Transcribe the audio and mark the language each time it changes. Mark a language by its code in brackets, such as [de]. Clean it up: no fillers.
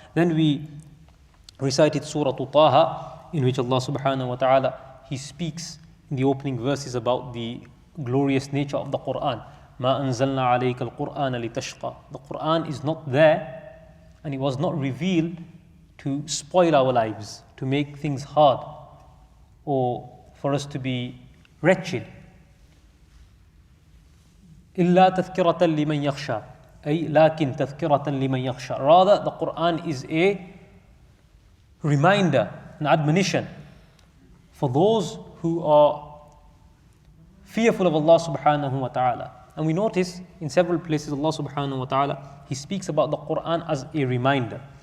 [en] Then we recited Surah Taha, in which Allah subhanahu wa ta'ala, He speaks in the opening verses about the glorious nature of the Quran. [ar] مَا أَنزَلْنَا عَلَيْكَ الْقُرْآنَ لِتَشْقَى. [en] The Quran is not there, and it was not revealed to spoil our lives, to make things hard, or for us to be wretched. [ar] إِلَّا تَذْكِرَةً لِمَنْ يَخْشَى, أي لكن تذكرة لمن يخشى. [en] Rather, the Quran is a reminder, an admonition for those who are fearful of Allah subhanahu wa ta'ala. And we notice in several places Allah subhanahu wa ta'ala, He speaks about the Quran as a reminder.